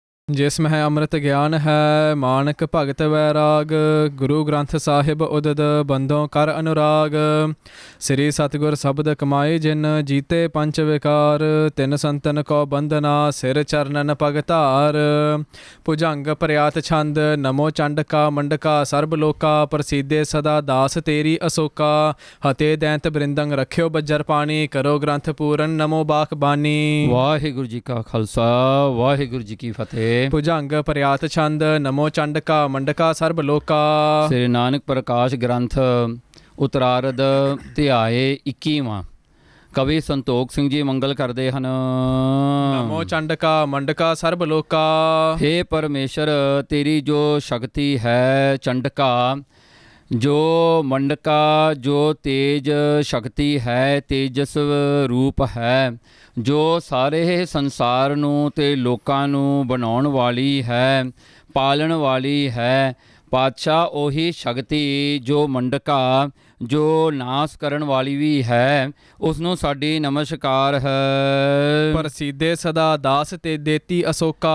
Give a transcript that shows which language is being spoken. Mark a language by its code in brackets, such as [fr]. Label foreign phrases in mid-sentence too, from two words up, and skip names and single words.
[bra] जिसमें अमृत ज्ञान है मानक भगत वैराग। गुरु ग्रंथ साहिब उदद बंदों कर अनुराग। श्री सतगुर शब्द कमाए जिन जीते पंच विकार। तिन संतन को बंदना सिर चरणन पगतार। भुजंग प्रयात छंद नमो चंडका मंडका सर्ब लोका। प्रसिद्धे सदा दास तेरी अशोका। हते दैंत बृंदंग रख्यो बज्जर पानी। करो ग्रंथ पूरन नमो बाख बानी। [pa] ਵਾਹਿਗੁਰੂ ਜੀ ਕਾ ਖ਼ਾਲਸਾ ਵਾਹਿਗੁਰੂ ਜੀ ਕੀ ਫ਼ਤਹਿ। [bra] भुजंग प्रयात छंद नमो चंडका मंडका सर्ब लोका। [pa] श्री नानक प्रकाश ग्रंथ ਉਤਰਾਰਧ ਧਿਆਏ 21ਵਾਂ। ਕਵੀ ਸੰਤੋਖ ਸਿੰਘ ਜੀ ਮੰਗਲ ਕਰਦੇ ਹਨ। [bra] नमो चंडका मंडका सर्ब लोका। [hi] हे परमेश्वर तेरी जो शक्ति है चंडका जो मंडका जो तेज शक्ति है तेजस रूप है जो [pa] ਸਾਰੇ ਸੰਸਾਰ ਨੂੰ ਤੇ ਲੋਕਾਂ ਨੂੰ ਬਣਾਉਣ ਵਾਲੀ ਹੈ ਪਾਲਣ ਵਾਲੀ ਹੈ। ਪਾਤਸ਼ਾਹ ਉਹੀ ਸ਼ਕਤੀ ਜੋ ਮੰਡਕਾ ਜੋ ਨਾਸ ਕਰਨ ਵਾਲੀ ਵੀ ਹੈ ਉਸ ਨੂੰ ਸਾਡੀ ਨਮਸਕਾਰ ਹੈ। [bra] ਪ੍ਰਸਿੱਧੇ ਸਦਾ ਦਾਸ ਤੇ ਦੇਤੀ ਅਸ਼ੋਕਾ।